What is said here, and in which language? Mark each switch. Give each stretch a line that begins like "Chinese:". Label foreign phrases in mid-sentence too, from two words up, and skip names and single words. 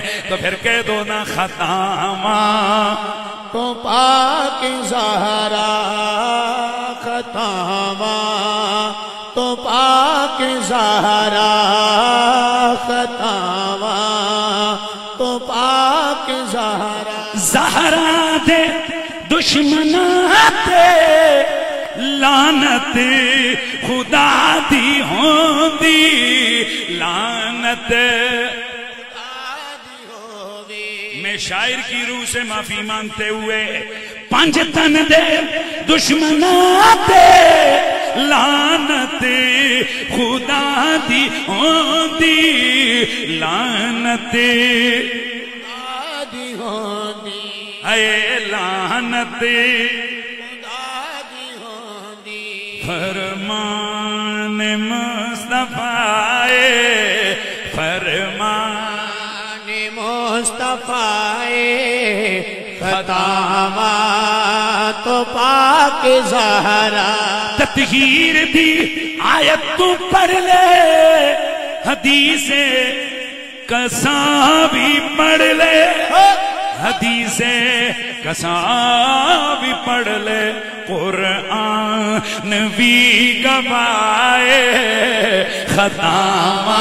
Punjabi: تو پھر کہہ دو نا خطاواں تو پاک زہرا خطاواں تو پاک زہرا خطاواں تو پاک زہرا. زہرا دے دشمناں تے لعنت خدا دی ہوندی لعنت.
Urdu: میں شاعر کی روح سے معافی مانگتے ہوئے
Punjabi: پنج تن دے دشمناں تے لعنت خدا دی ہوندی لعنت دی ہوندی اے لعنت دی ہوندی. فرمان مصطفیٰ فرمان مصطفیٰ خطاواں تو پاک زہرا. تطہیر دی آیت تو پڑھ لے حدیث کساں بھی پڑھ لے حدیث کساں بھی پڑھ لے قرآن بھی گوائے خطاواں